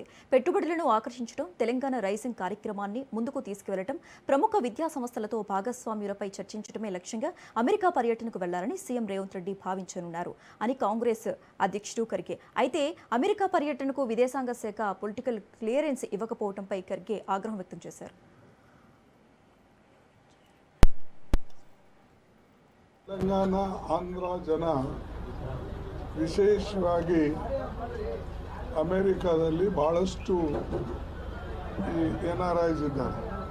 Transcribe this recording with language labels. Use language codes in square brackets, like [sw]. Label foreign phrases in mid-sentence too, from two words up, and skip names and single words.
[te] పెట్టుబడులను ఆకర్షించడం, తెలంగాణ రైజింగ్ కార్యక్రమాన్ని ముందుకు తీసుకువెళ్లడం, ప్రముఖ విద్యా సంస్థలతో భాగస్వామ్యులపై చర్చించడమే లక్ష్యంగా అమెరికా పర్యటనకు వెళ్లాలని సీఎం రేవంత్ రెడ్డి భావించనున్నారు అని కాంగ్రెస్ అధ్యక్షుడు ఖర్గే. అయితే అమెరికా పర్యటనకు విదేశాంగ శాఖ పొలిటికల్ క్లియరెన్స్ ఇవ్వకపోవడంపై ఖర్గే ఆగ్రహం వ్యక్తం చేశారు. [kn] ತೆಲಂಗಾಣ ಆಂಧ್ರ ಜನ ವಿಶೇಷವಾಗಿ ಅಮೆರಿಕಾದಲ್ಲಿ ಬಹಳಷ್ಟು ಈ NRIs ಇದ್ದಾರೆ.